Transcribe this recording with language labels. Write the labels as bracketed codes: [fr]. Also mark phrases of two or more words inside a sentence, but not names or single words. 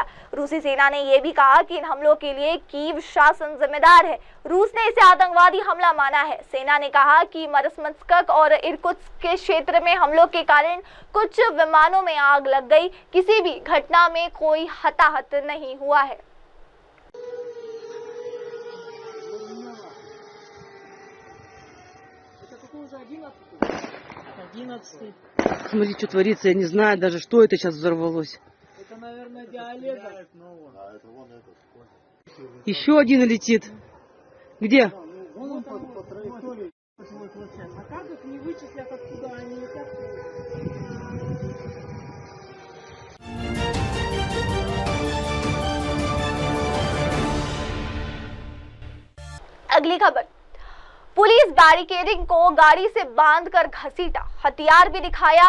[hi] रूसी सेना ने यह भी कहा कि इन हमलों के लिए कीव शासन जिम्मेदार है। रूस ने इसे आतंकवादी हमला माना है। सेना ने कहा कि मरमंस्क और इरकुत्स्क के क्षेत्र में हमलों के कारण कुछ विमानों में आग लग गई। किसी भी घटना में कोई हताहत नहीं हुआ है। [ru] Смотри, что творится, я не знаю даже, что это сейчас взорвалось. Это, наверное, диалектор. Еще один летит. Где? Вон он по траектории. А как их не вычислят, откуда они летят? [hi] अगली खबर, पुलिस बैरिकेडिंग को गाड़ी से बांधकर घसीटा, हथियार भी दिखाया।